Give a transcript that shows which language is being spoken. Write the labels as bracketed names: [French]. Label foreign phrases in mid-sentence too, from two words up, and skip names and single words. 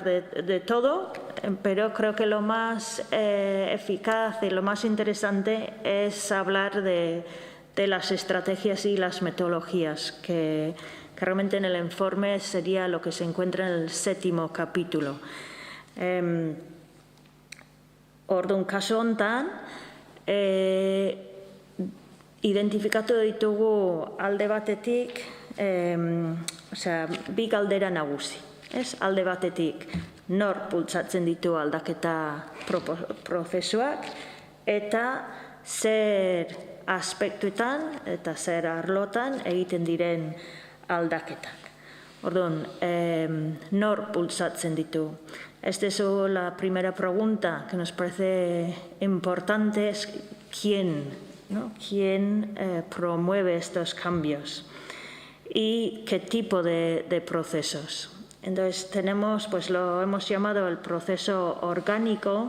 [Spanish] de todo, pero creo que lo más eficaz y lo más interesante es hablar de las estrategias y las metodologías, que realmente en el informe sería lo que se encuentra en el 7º capítulo. [Basque] Orduan, kasu hontan, identifikatu ditugu alde batetik, bi galdera nagusi. Alde batetik, nor bultzatzen ditu aldaketa prozesuak, eta zer aspektuetan eta zer arlotan egiten diren aldaketak. Orduan, nor bultzatzen ditu. [Spanish] Esta es la primera pregunta que nos parece importante, es quién promueve estos cambios y qué tipo de procesos. Entonces tenemos, pues lo hemos llamado el proceso orgánico.